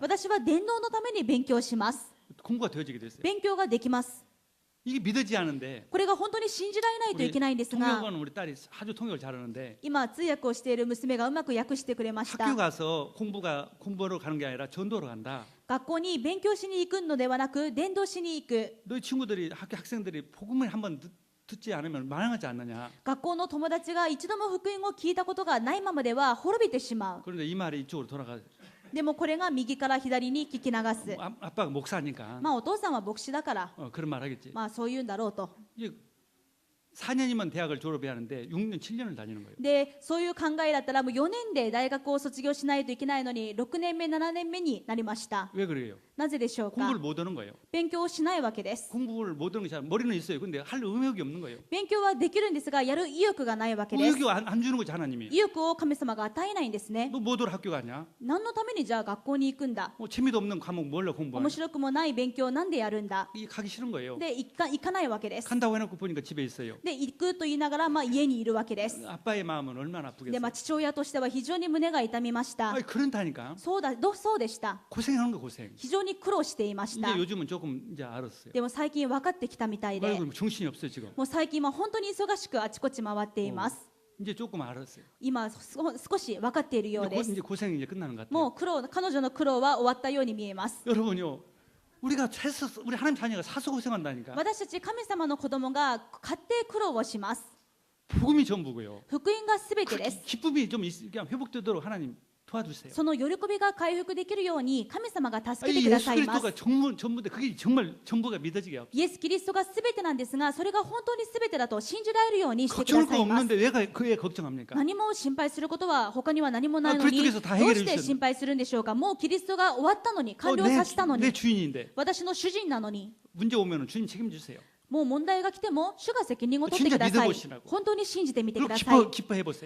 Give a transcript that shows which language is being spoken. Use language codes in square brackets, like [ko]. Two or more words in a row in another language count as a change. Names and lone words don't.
[ja] 私は伝道のために勉強します。 [ko] 공부가 되어지게 되어 있어요. [ja] 勉強ができます。 [ko] 이게 믿어지지 않은데 [ja] これが本当に信じられないといけないんですが、 [ko] 통역은 우리 딸이 아주 통역을 잘하는데 [ja] 今通訳をしている娘がうまく訳してくれまし [ko] 학교 [ja] た。 [ko] 가서 공부하러 가는 게 아니라 전도로 간다. [ja] 学校に勉強しに行くのではなく、伝道しに行く。 [ko] 너희 친구들이 학생들이 복음을 한번 듣지 않으면 망하지 않느냐. [ja] 学校の友達が一度も福音を聞いたことがないままでは滅びてしまう。 [ko] 그런데 이 말이 이쪽으로 돌아가. [ja] でもこれが右から左に聞き流す。 [ko] 아빠가 목사니까 [ja] まあお父さんは牧師だから、 [ko] 그런 말 하겠지. [ja] まあそう言うんだろうと。 [ko] 이게 4년이면 대학을 졸업해야 하는데 6년, 7년을 다니는 거예요. [ja] で、そういう考えだったらもう4年で大学を卒業しないといけないのに、6年目、7年目になりました。 [ko] 왜 그래요? [ja] なぜでしょうか。 [ko] 공부를 못 하는 거예요. [ja] 勉強をしないわけです。 [ko] 공부를 못 하는 것이 머리는 있어요. 근데 할 의욕이 없는 거예요. [ja] 勉強はできるんですが、やる意欲がないわけです。 [ko] 의욕이 안 주는 거지 하나님이. [ja] 意欲を神様が与えないんですね。 [ko] 너 못 올 학교 가냐? [ja] 何のためにじゃあ学校に行くんだ。 [ko] 재미도 없는 과목 뭘로 공부하냐? [ja] 面白くもない勉強をなんでやるんだ。 [ko] 이게 가기 싫은 거예요. [ja] で、行かないわけです。 [ko] 간다고 해놓고 보니까 집에 있어요. [ja] で、行くと言いながら、まあ、家にいるわけです。 [ko] 아빠의 마음은 얼마나 [ja] で、 [ko] 아프겠어요. [ja] まあ、父親としては非常に胸が痛みました。 [ko] 아니, 그런다니까. [ja] そうでした。 [ko] 고생하는 거 고생. [ja] 非常に苦労していまし [ko] 이제 [ja] た。 [ko] 요즘은 조금 이제 알았어요. [ja] でも最近分かってきたみたいで、 [ko] 아이고 정신이 없어요 지금. [ja] もう最近は本当に忙しくあちこち回っています。 [ko] 이제 조금 알았어요. [ja] 今少し分かっているようです [ko] 이제 고생이 이제 끝나는 것 같아요. [ja] もう彼女の苦労は終わったように見えます。 [ko] 여러분요, 우리 하나님 자녀가 사서 고생한다니까. [ja] 私たち神様の子供が勝手苦労をします。 [ko] 복음이 전부고요. [ja] 福音がすべてです。 [ko] 기쁨이 좀 그냥 회복되도록 하나님 도와주세요. [ja] その喜びが回復できるように神様が助けて [ko] 이 [ja] くだ [ko] 예수 [ja] さいます。 [ko] 그리스도가 전부인데 그게 정말 전부가 믿어지게 하고 [ja] イエス・キリストがすべてなんですが、それが本当にすべてだと信じられるようにしてくだ [ko] 걱정할 [ja] さ [ko] 거 [ja] います。 [ko] 없는데 왜 그에 걱정합니까? [ja] 何も心配することは他には何もないの [ko] 아 [ja] に、 [ko] 그리스도께서 [ja] ど [ko] 다 [ja] う [ko] 해결해 [ja] して [ko] 주셨는데 [ja] 心配するんでしょうか。もうキリストが終わったのに、完了させたの [ko] 내 [ja] に、 [ko] 주인인데 [ja] 私の主人なのに、 [ko] 문제 오면은 주님 책임주세요. [ja] もう問題が来ても主が責任を取ってくださ [ko] 진짜 [ja] い [ko] 믿어보시라고 。 [ja] 本当に信じてみてく [ko] 그리고 [ja] ださい。 [ko] 기뻐해 보세요.